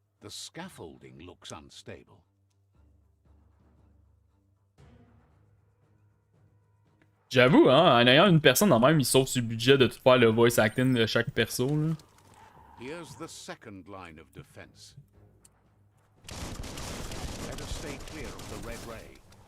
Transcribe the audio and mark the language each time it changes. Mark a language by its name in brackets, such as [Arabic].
[English] The scaffolding looks unstable. [French] J'avoue, hein, en ayant une personne en même, il sauve sur le budget de tout faire le voice acting de chaque perso, là. [English] Here's the second line of defense. Better stay clear of the red ray.